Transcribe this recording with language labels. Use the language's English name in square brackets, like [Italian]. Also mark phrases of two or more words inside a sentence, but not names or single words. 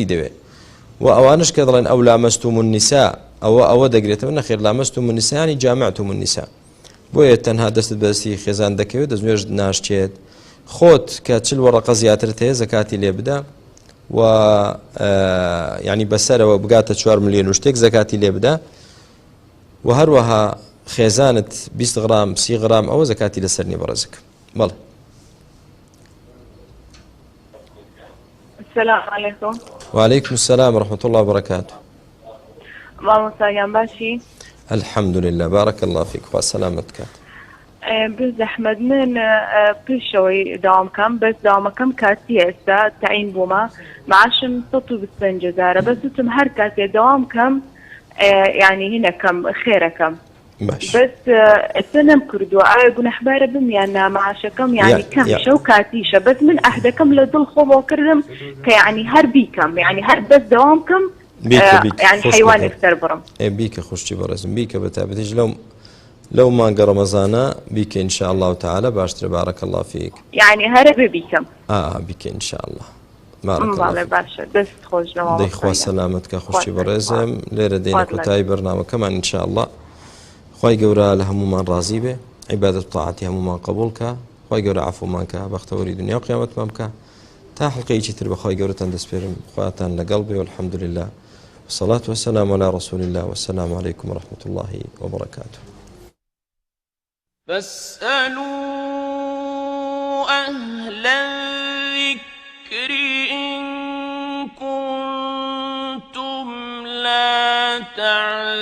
[Central Kurdish] دەوێت و ئەوانش کە دەڵێن ئەو [Arabic] لامەستوم النساء [Central Kurdish] ئەوە دەگرێتەوە نەخێر [Arabic] لامەستوم النساء [Central Kurdish] ینی [Arabic] جامعتم النساء [Central Kurdish] بۆیە تەنها دەستت بەدەستی خێزان دەکەوێت دەستنوێژ ناشچێت خۆت کە 40 وەرەقە زیاترت هەیە زەکاتی لێ بدە و ینی بەسەرەوە بگاتە 4 ملیۆن و شتێک زەکاتی لێ بدە و هەروەها خێزانت 20 غرام 30 غرام ئەوە زەکاتی لەسەر نیە بەڕێزک بەڵێ [Arabic] السلام عليكم وعليكم السلام ورحمة الله وبركاته [Central Kurdish] مامۆستاگیان باشی [Arabic] الحمد لله بارك الله فيك [Central Kurdish] خوا سلامتك بزەحمەت من پێشەوەی داوامکەم بەس داوامەکەم کاتی ئێستا تەعین بوومە معاشم 125,000 بەس وتم هەر کاتێ داوامکەم یعنی هینەکەم خێرەکەم بەس ئێستا نەم کردووە ئایا گونەحبارە بم یان نا معاشەکەم یعنی کەم شەو کاتیشە بەس من ئەهدەکەم لە دڵ خۆمەوە کردم کە یعنی هەر بیکەم یعنی هەر بەس داوامکەم یعنی حیوانێک سەر بڕم بیکە خوشتی بەڕێزم بیکە بەتابەتیش لو مانگە ڕەمەزانە بیکە [Arabic] ئینشاء الله تعالى [Central Kurdish] باشترە [Arabic] بارك الله فيك [Central Kurdish] یعنی هەرە ببیکەم بیکە [Arabic] ئینشاء الله [Central Kurdish] باشە دەست خۆش دەیخوا سەلامەتکە خوشتی بەڕێزم لێرە دێنە کۆتایی بەرنامەکەمان [Arabic] ئینشاء الله [Central Kurdish] خوای گەورە لە هەمومان ڕازی بێ عیبادەت و تاعاتی هەمومان قبول کە خوای گەورە عەفومان کە بەختەوەری دنیا و قیامەتمان بکە تا حلقەیەکی تر بەخوای گەورەتان دەسپێرم خواتان لەگەڵ بێ [Arabic] والحمد لله والصلاة والسلام على رسول الله والسلام عليكم ورحمة الله وبركاته فاسألوا أهل الذكر إن كنتم لا تعلمون